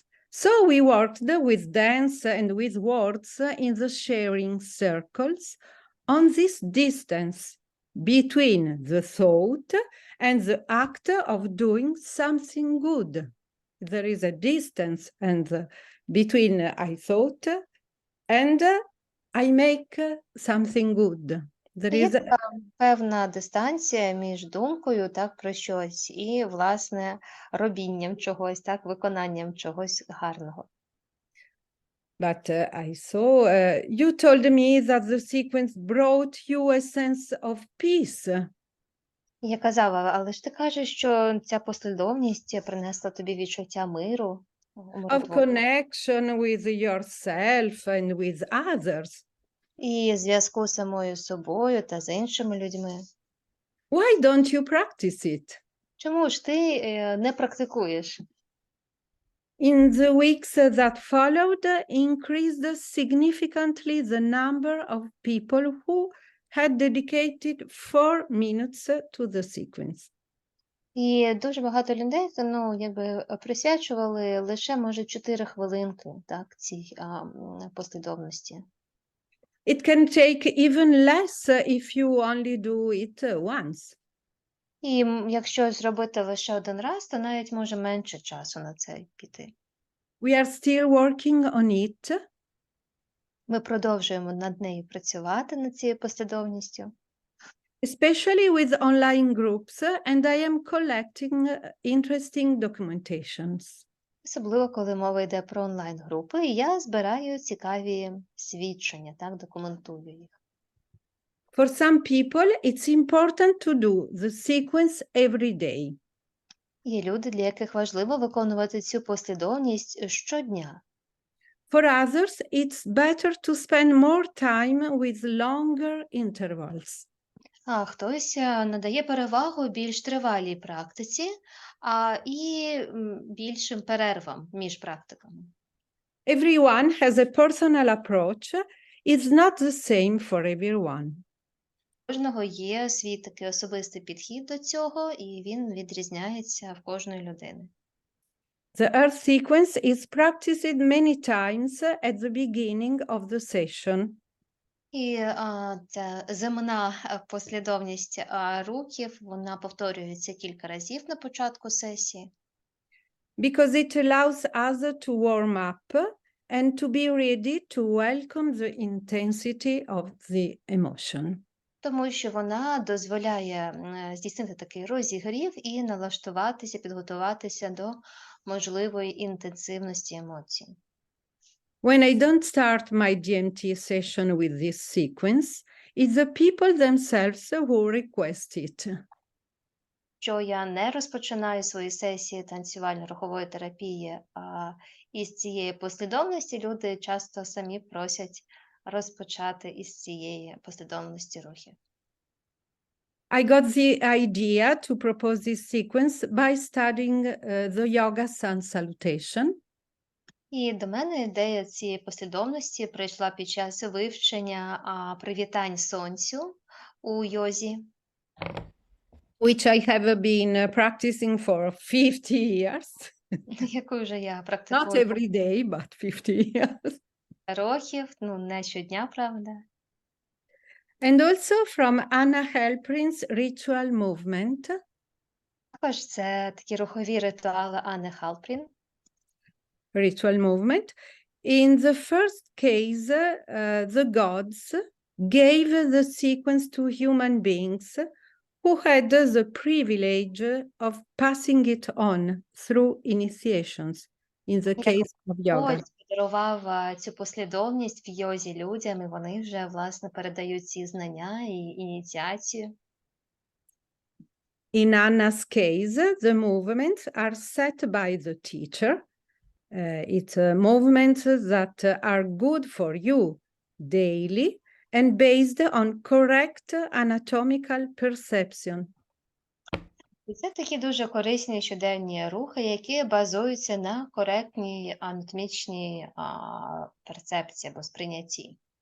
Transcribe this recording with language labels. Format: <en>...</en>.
<en>So we worked with dance and with words in the sharing circles on this distance between the thought and the act of doing something good. There is a distance between I thought and I make something good.</en> <uk>Є така певна дистанція між думкою так, про щось і, власне, робінням чогось, так, виконанням чогось гарного.</uk> <en>But I saw, you told me that the sequence brought you a sense of peace.</en> <uk>Я казала, але ж ти кажеш, що ця послідовність принесла тобі відчуття миру,</uk> <en>Of connection with yourself and with others.</en> <uk>і зв'язку з самою собою та з іншими людьми.</uk> <en>Why don't you practice it?</en> <uk>Чому ж ти не практикуєш?</uk> <en>In the weeks that followed, increased significantly the number of people who had dedicated 4 minutes to the sequence.</en> <uk>І дуже багато людей, якби присвячували лише, може, 4 хвилинки, так, цій послідовності.</uk> <en>It can take even less if you only do it once.</en> <uk>І якщо зробити лише один раз, то навіть може менше часу на це піти.</uk> <en>We are still working on it.</en> <uk>Ми продовжуємо над нею працювати, над цією послідовністю.</uk> <en>Especially with online groups, and I am collecting interesting documentations.</en> <uk>Особливо, коли мова йде про онлайн-групи, і я збираю цікаві свідчення, так, документую їх.</uk> <en>For some people, it's important to do the sequence every day.</en> <uk>Є люди, для яких важливо виконувати цю послідовність щодня.</uk> <en>For others, it's better to spend more time with longer intervals.</en> <uk>А хтось надає перевагу більш тривалій практиці, і більшим перервам між практиками.</uk> <en>Everyone has a personal approach. It's not the same for everyone.</en> <uk>У кожного є свій такий особистий підхід до цього, і він відрізняється в кожної людини.</uk> <en>The earth sequence is practiced many times at the beginning of the session.</en> <uk>І ця земна послідовність рухів, вона повторюється кілька разів на початку сесії.</uk> <en>Because it allows us to warm up and to be ready to welcome the intensity of the emotion.</en> <uk>Тому що вона дозволяє здійснити такий розігрів і налаштуватися, підготуватися до можливої інтенсивності емоцій.</uk> <en>When I don't start my DMT session with this sequence, it's the people themselves who request it.</en> <uk>Що я не розпочинаю свої сесії танцювально-рухової терапії із цієї послідовності, люди часто самі просять розпочати із цієї послідовності рухів.</uk> <en>I got the idea to propose this sequence by studying the yoga sun salutation.</en> <uk>І до мене ідея цієї послідовності прийшла під час вивчення привітань сонцю у йозі, Which I have been practicing for 50 years. яку вже я</uk> <en>Not</en> <uk>практикую</uk> <en>every day, but 50 years.</en> <uk>років, не щодня, правда.</uk> <en>And also from Anna Halprin's ritual movement.</en> <uk>Також це такі рухові ритуали Анни Халпрін.</uk> <en>Ritual movement. In the first case, the gods gave the sequence to human beings who had the privilege of passing it on through initiations, in the case of yoga.</en> <uk>Господь подарував цю послідовність в йозі людям, і вони вже, власне, передають ці знання і ініціацію.</uk> <en>In Anna's case, the movements are set by the teacher. It's movements that are good for you daily and based on correct anatomical perception.</en> <uk>І це такі дуже корисні щоденні рухи, які базуються на коректній анатомічній перцепції або сприйнятті.</uk>